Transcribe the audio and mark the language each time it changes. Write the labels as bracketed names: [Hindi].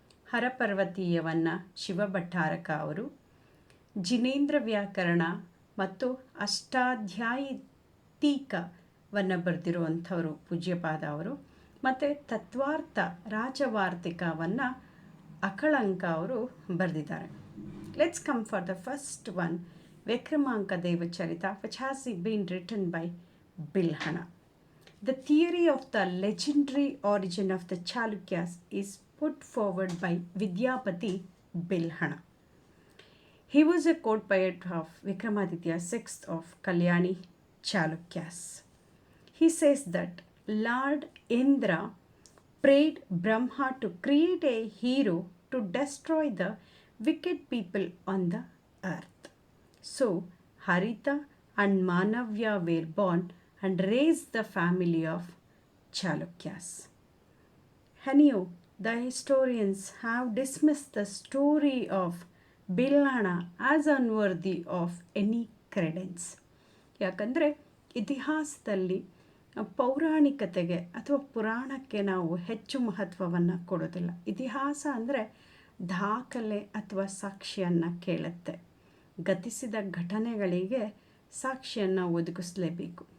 [Kannada] ಹರಪರ್ವತೀಯವನ್ನು ಶಿವಭಟ್ಟಾರಕ ಅವರು. ಜಿನೇಂದ್ರ ವ್ಯಾಕರಣ ಮತ್ತು ಅಷ್ಟಾಧ್ಯಾಯಿತೀಕವನ್ನು ಬರೆದಿರುವಂಥವರು ಪೂಜ್ಯಪಾದ ಅವರು. ಮತ್ತು ತತ್ವಾರ್ಥ ರಾಜವಾರ್ತಿಕವನ್ನು ಅಕಳಂಕ ಅವರು ಬರೆದಿದ್ದಾರೆ. [English] Let's come for the first one, Vikramanka Devacharita, which has been written by Bilhana. The theory of the legendary origin of the Chalukyas is put forward by Vidyapati Bilhana. He was a court poet of Vikramaditya VI of Kalyani Chalukyas. He says that Lord Indra prayed Brahma to create a hero to destroy the wicked people on the earth. So Harita and Manavya were born and raised the family of Chalukyas. Anyhow, the historians have dismissed the story of Bilhana as unworthy of any credence. [Kannada] ಯಾಕಂದರೆ ಇತಿಹಾಸದಲ್ಲಿ ಪೌರಾಣಿಕತೆಗೆ ಅಥವಾ ಪುರಾಣಕ್ಕೆ ನಾವು ಹೆಚ್ಚು ಮಹತ್ವವನ್ನು ಕೊಡೋದಿಲ್ಲ. ಇತಿಹಾಸ ಅಂದರೆ ದಾಖಲೆ ಅಥವಾ ಸಾಕ್ಷಿಯನ್ನು ಕೇಳುತ್ತೆ. ಗತಿಸಿದ ಘಟನೆಗಳಿಗೆ ಸಾಕ್ಷಿಯನ್ನು ಒದಗಿಸಲೇಬೇಕು.